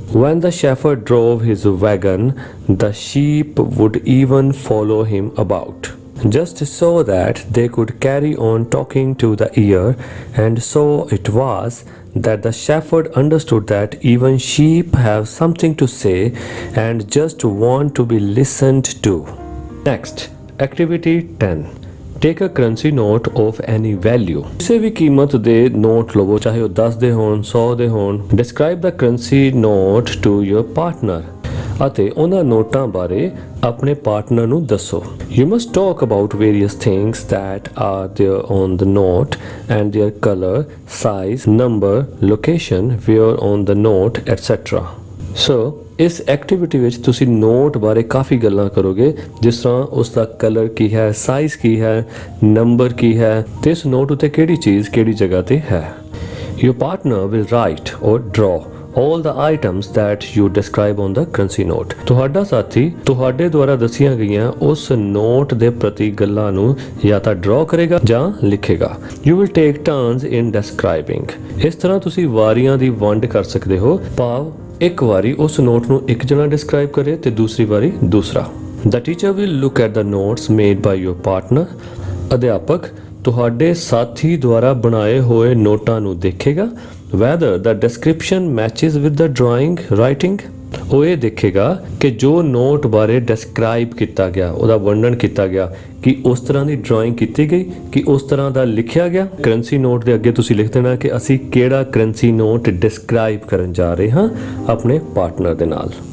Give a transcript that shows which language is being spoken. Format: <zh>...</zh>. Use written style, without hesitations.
<en>When the shepherd drove his wagon, the sheep would even follow him about, just so that they could carry on talking to the ear. And so it was that the shepherd understood that even sheep have something to say and just want to be listened to. Next, activity 10. Take a currency note of any value.</en> <pa>ਕਿਸੇ ਵੀ ਕੀਮਤ ਦੇ note ਲਵੋ, ਚਾਹੇ ਉਹ 10 ਦੇ ਹੋਣ, 100 ਦੇ ਹੋਣ।</pa> <en>Describe the currency note to your partner.</en> <pa>ਅਤੇ ਉਹਨਾਂ ਨੋਟਾਂ ਬਾਰੇ ਆਪਣੇ ਪਾਰਟਨਰ ਨੂੰ ਦੱਸੋ।</pa> <en>You must talk about various things that are there on the note and their color, size, number, location, where on the note, etc.</en> <pa>So ਇਸ activity ਵਿੱਚ ਤੁਸੀਂ ਨੋਟ ਬਾਰੇ ਕਾਫੀ ਗੱਲਾਂ ਕਰੋਗੇ, ਜਿਸ ਤਰ੍ਹਾਂ ਉਸ ਦਾ ਕਲਰ ਕੀ ਹੈ, ਸਾਈਜ਼ ਕੀ ਹੈ, ਨੰਬਰ ਕੀ ਹੈ ਤੇ ਇਸ ਨੋਟ ਉੱਤੇ ਕਿਹੜੀ ਚੀਜ਼ ਕਿਹੜੀ ਜਗ੍ਹਾ ਤੇ ਹੈ।</pa> <en>Your partner will write or draw all the items that you describe on the currency note।</en> <pa>ਤੁਹਾਡਾ ਸਾਥੀ ਤੁਹਾਡੇ ਦੁਆਰਾ ਦੱਸੀਆਂ ਗਈਆਂ ਉਸ ਨੋਟ ਦੇ ਪ੍ਰਤੀ ਗੱਲਾਂ ਨੂੰ ਜਾਂ ਤਾਂ ਡਰਾ ਕਰੇਗਾ ਜਾਂ ਲਿਖੇਗਾ।</pa> <en>You will take turns in describing।</en> <pa>ਇਸ ਤਰ੍ਹਾਂ ਤੁਸੀਂ ਵਾਰੀਆਂ ਦੀ ਵੰਡ ਕਰ ਸਕਦੇ ਹੋ, ਭਾਵ ਇੱਕ ਵਾਰੀ ਉਸ ਨੋਟ ਨੂੰ ਇੱਕ ਜਣਾ ਡਿਸਕ੍ਰਾਈਬ ਕਰੇ ਤੇ ਦੂਸਰੀ ਵਾਰੀ ਦੂਸਰਾ।</pa> <en>The teacher will look at the notes made by your partner।</en> <pa>ਅਧਿਆਪਕ ਤੁਹਾਡੇ ਸਾਥੀ ਦੁਆਰਾ ਬਣਾਏ ਹੋਏ ਨੋਟਾਂ ਨੂੰ ਦੇਖੇਗਾ।</pa> <en>Whether the description matches with the drawing writing।</en> <pa>ਉਹ ਇਹ ਦੇਖੇਗਾ ਕਿ ਜੋ ਨੋਟ ਬਾਰੇ ਡਿਸਕ੍ਰਾਈਬ ਕੀਤਾ ਗਿਆ, ਉਹਦਾ ਵਰਣਨ ਕੀਤਾ ਗਿਆ, ਕਿ ਉਸ ਤਰ੍ਹਾਂ ਦੀ ਡਰਾਇੰਗ ਕੀਤੀ ਗਈ, ਕਿ ਉਸ ਤਰ੍ਹਾਂ ਦਾ ਲਿਖਿਆ ਗਿਆ। ਕਰੰਸੀ ਨੋਟ ਦੇ ਅੱਗੇ ਤੁਸੀਂ ਲਿਖ ਦੇਣਾ ਕਿ ਅਸੀਂ ਕਿਹੜਾ ਕਰੰਸੀ ਨੋਟ ਡਿਸਕ੍ਰਾਈਬ ਕਰਨ ਜਾ ਰਹੇ ਹਾਂ ਆਪਣੇ ਪਾਰਟਨਰ ਦੇ ਨਾਲ।</pa>